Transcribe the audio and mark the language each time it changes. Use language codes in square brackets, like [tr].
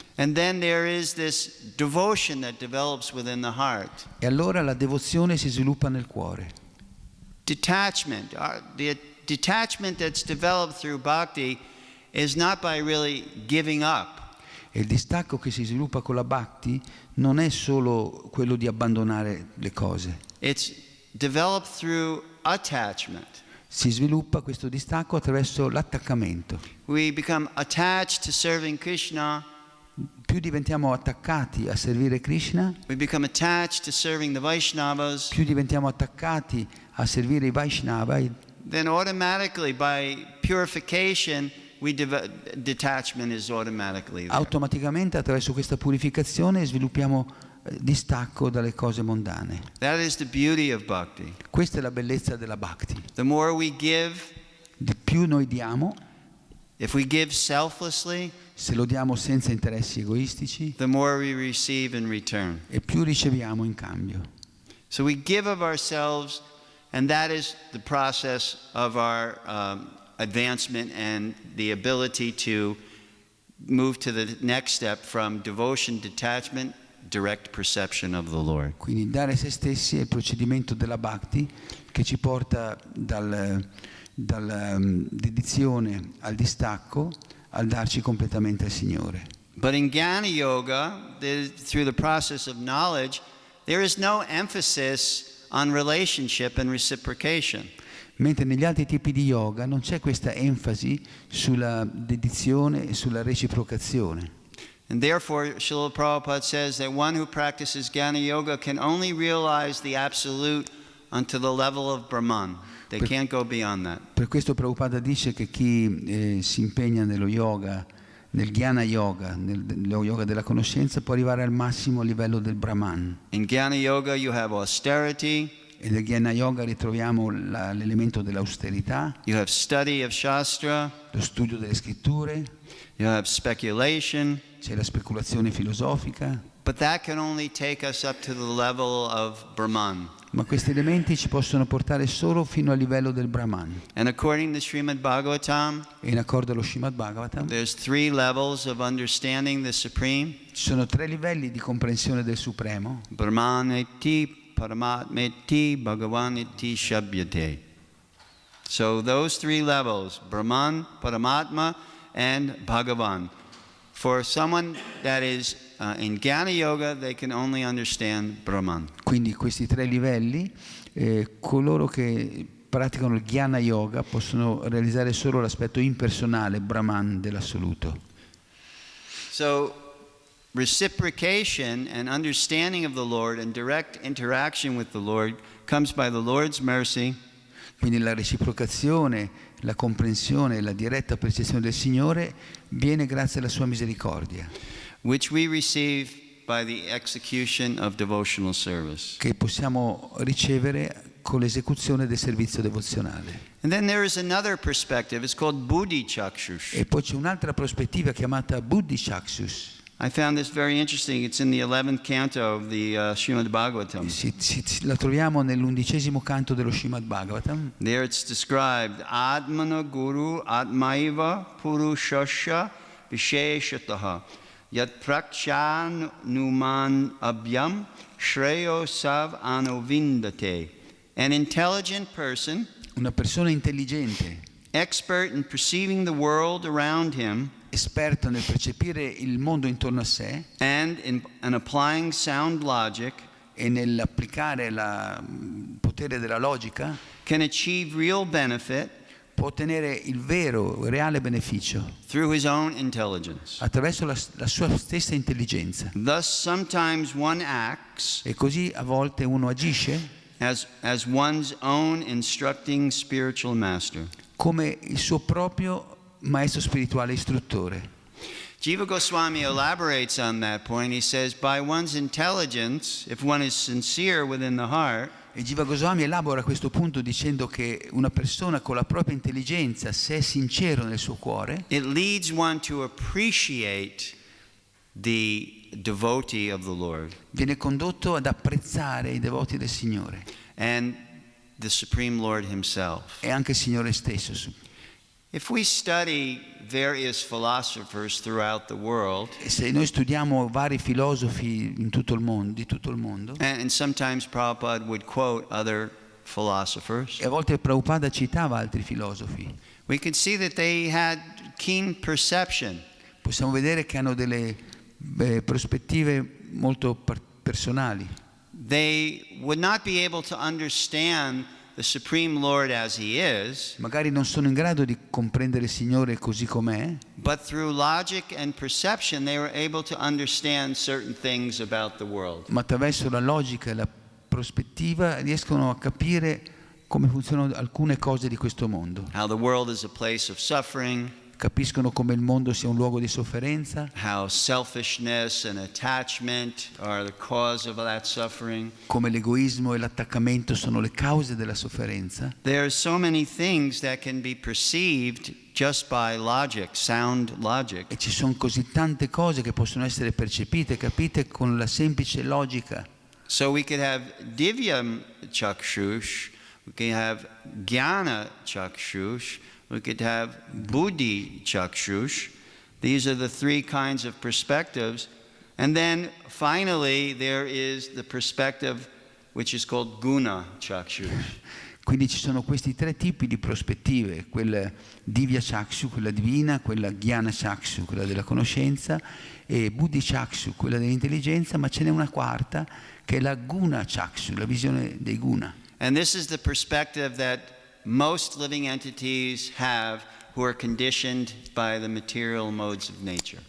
[en] And then there is this devotion that develops within the heart. [it] E allora la devozione si sviluppa nel cuore. [en] Detachment. The detachment that's developed through bhakti is not by really giving up. [it] E il distacco che si sviluppa con la Bhakti non è solo quello di abbandonare le cose. [en] It's developed through attachment. [it] Si sviluppa questo distacco attraverso l'attaccamento. [en] We become attached to serving Krishna. [it] Più diventiamo attaccati a servire Krishna, [en] We become attached to serving the Vaishnavas. [it] più diventiamo attaccati a servire i Vaishnava, [en] Then automatically, by purification, detachment is automatically there. [it] automaticamente attraverso questa purificazione sviluppiamo distacco dalle cose mondane. [en] That is the beauty of bhakti. [it] Questa è la bellezza della bhakti. [en] The more we give, [it] Di più noi diamo, [en] if we give selflessly, [it] se lo diamo senza interessi egoistici, [en] the more we receive in return. [it] e più riceviamo in cambio. [en] So we give of ourselves, and that is the process of our advancement and the ability to move to the next step from devotion, detachment, direct perception of the Lord. [it] Quindi dare se stessi è il procedimento della bhakti che ci porta dalla dedizione al distacco al darci completamente al Signore. [en] But in Jnana Yoga, through the process of knowledge, there is no emphasis on relationship and reciprocation. [it] Mentre negli altri tipi di yoga non c'è questa enfasi sulla dedizione e sulla reciprocazione. [en] And therefore, Srila Prabhupada says that one who practices Jnana Yoga can only realize the absolute unto the level of Brahman. They can't go beyond that. [it] Per questo Prabhupada dice che chi si impegna nello yoga, nel Jnana Yoga, nello yoga della conoscenza, può arrivare al massimo livello del Brahman. [en] In Jnana Yoga you have austerity, [it] E nel Jnana Yoga ritroviamo l'elemento dell'austerità, [en] you have study of Shastra, [it] lo studio delle scritture, [en] you have speculation, [it] c'è la speculazione filosofica, [en] but that can only take us up to the level of Brahman. [it] ma questi elementi ci possono portare solo fino al livello del Brahman. [en] And according to Srimad Bhagavatam, [it] E in accordo allo Srimad Bhagavatam [en] there's 3 levels of understanding the Supreme. [it] ci sono 3 livelli di comprensione del Supremo: [sa] Brahman eti, Paramatma eti, Bhagavan eti, Shabhyate. [en] So those 3 levels, Brahman, Paramatma, and Bhagavan. For someone that is in Jnana Yoga, they can only understand Brahman. [it] Quindi questi 3 livelli, coloro che praticano il Jnana Yoga possono realizzare solo l'aspetto impersonale, Brahman, dell'assoluto. [en] So reciprocation and understanding of the Lord and direct interaction with the Lord comes by the Lord's mercy. [it] Quindi la reciprocazione, la comprensione e la diretta percezione del Signore viene grazie alla sua misericordia, [en] which we receive by the execution of devotional service. [it] che possiamo ricevere con l'esecuzione del servizio devozionale. [en] And then there is another perspective, it's called Buddhi Chakshush. [it] E poi c'è un'altra prospettiva chiamata Buddhi Chakshus. [en] I found this very interesting. It's in the 11th canto of the Srimad Bhagavatam. [it] La troviamo nell'11° canto dello Srimad Bhagavatam. [en] There it's described, [sa] Atmana Guru Atmaiva Purushasya Visheshataha Yat Prakshan Numan Abhyam Shreyo Sav Anovindate. [en] An intelligent person, [it] Una persona intelligente, [en] expert in perceiving the world around him, [it] esperto nel percepire il mondo intorno a sé [en] and in applying sound logic, [it] e nell'applicare il potere della logica, [en] can achieve real benefit [it] può ottenere il vero, reale beneficio [en] through his own intelligence. [it] attraverso la sua stessa intelligenza. [en] Thus, sometimes one acts [it] E così a volte uno agisce [en] as one's own instructing spiritual master. [it] come il suo proprio maestro spirituale istruttore. [en] Jiva Goswami elaborates on that point. He says, by one's intelligence, if one is sincere within the heart, [it] E Jiva Goswami elabora questo punto dicendo che una persona con la propria intelligenza, se è sincero nel suo cuore, [en] it leads one to appreciate the devotee of the Lord [it] viene condotto ad apprezzare i devoti del Signore [en] and the Supreme Lord himself. [it] e anche il Signore stesso. [en] If we study various philosophers throughout the world, [it] E se noi studiamo vari filosofi in tutto il mondo, di tutto il mondo, [en] and sometimes Prabhupada would quote other philosophers, [it] e a volte Prabhupada citava altri filosofi, [en] we could see that they had keen perception. [it] possiamo vedere che hanno delle prospettive molto personali. [en] They would not be able to understand the Supreme Lord as He is, [it] Magari non sono in grado di comprendere il Signore così com'è, [en] but through logic and perception they were able to understand certain things about the world. [it] ma attraverso la logica e la prospettiva riescono a capire come funzionano alcune cose di questo mondo. [en] How the world is a place of suffering, [it] capiscono come il mondo sia un luogo di sofferenza, [en] how selfishness and attachment are the cause of that suffering. [it] come l'egoismo e l'attaccamento sono le cause della sofferenza. [en] There are so many things that can be perceived just by logic, sound logic. [it] E ci sono così tante cose che possono essere percepite, capite con la semplice logica. [en] So we could have divyam chakshush, we can have jnana chakshush, we could have buddhi chakshush. These are the three kinds of perspectives. And then finally there is the perspective which is called guna chakshush. [it] Quindi ci sono questi tre tipi di prospettive, quella divya chakshu, quella divina, quella jnana chakshu, quella della conoscenza, e buddhi chakshu, quella dell'intelligenza, ma ce n'è una quarta che è la guna chakshu, la visione dei guna. [en] And this is the perspective that most living entities have who are conditioned by the material modes of nature.